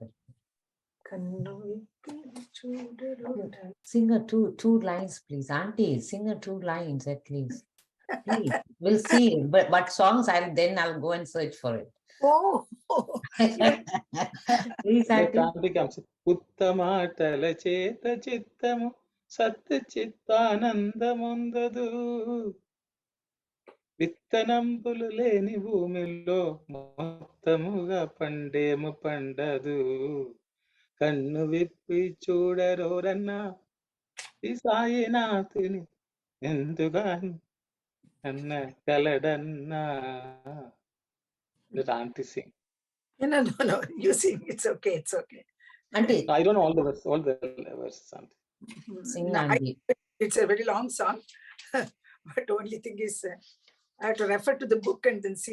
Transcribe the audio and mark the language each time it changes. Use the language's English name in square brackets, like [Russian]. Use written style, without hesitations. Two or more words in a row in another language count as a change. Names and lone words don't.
[English] Sing a two lines, please. Auntie, sing a 2 lines at least. Please. We'll see. But what songs I'll go and search for it. Oh, Please, Auntie. comes. [Telugu] ఉత్తమతల చేత చిత్తము సత్త చిత్తానందముండదు విత్తనంబులు లేని భూమిలో మొత్తముగా పండేము పండదు కన్ను విప్పి చూడరోరన్నా ఈ సాయినాథుని ఎందుగాని అన్న కలడన్నా. [English] Let auntie sing. No, you sing. It's okay. Auntie. I don't know all the verses, auntie. Sing, auntie. It's a very long song. But the only thing is, I have to refer to the book and then see.